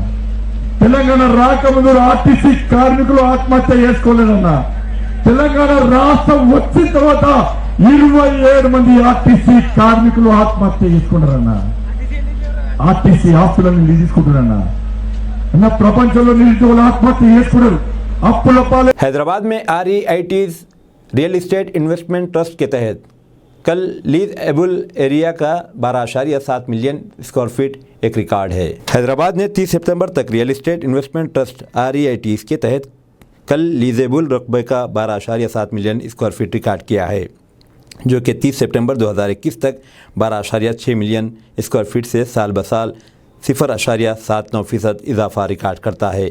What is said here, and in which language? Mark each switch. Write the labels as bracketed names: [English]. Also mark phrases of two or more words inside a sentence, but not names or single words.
[Telugu] తెలంగాణ రాకముందు ఆర్టీసీ కార్మికులు ఆత్మహత్య చేసుకోలేదన్న, తెలంగాణ రాష్ట్రం వచ్చిన తర్వాత 27 మంది ఆర్టీసీ కార్మికులు ఆత్మహత్య చేసుకుంటారన్న, ఆర్టీసీ ఆస్తులను తీసుకుంటారన్న। అన్న ప్రపంచంలో నిరుద్యోగులు ఆత్మహత్య చేసుకున్నారు, అప్పుల పాలే। [Urdu] حیدرآباد میں REITs [English] real estate investment trust [Urdu] کے تحت کل [English] leasable area [Urdu] کا 12.7 [English] million square feet [Urdu] ایک ریکارڈ ہے۔ حیدرآباد نے 30 ستمبر تک [English] real estate investment trust [Urdu] REITs کے تحت کل لیزیبل رقبے کا 12.7 [English] million square feet [Urdu] ریکارڈ کیا ہے، جو کہ 30 سپتمبر 2021 تک 12.6 [English] million square feet [Urdu] سے سال بسال 0.79% اضافہ ریکارڈ کرتا ہے۔